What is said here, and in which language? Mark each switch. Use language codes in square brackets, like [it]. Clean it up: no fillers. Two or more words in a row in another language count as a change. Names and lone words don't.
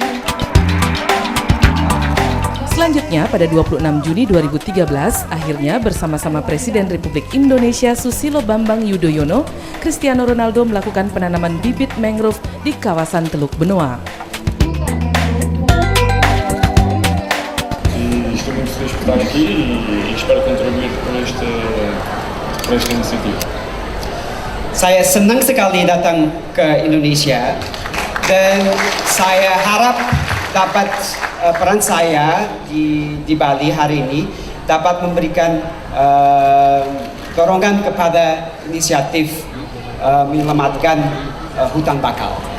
[id] Selanjutnya pada 26 Juni 2013, akhirnya bersama-sama Presiden Republik Indonesia Susilo Bambang Yudhoyono, Cristiano Ronaldo melakukan penanaman bibit mangrove di kawasan Teluk Benoa. [pt] estar aqui e espero contribuir para esta iniciativa. [id] Saya senang sekali datang ke Indonesia dan saya harap dapat peran saya di Bali hari ini dapat memberikan dorongan kepada inisiatif menyelamatkan hutan bakau.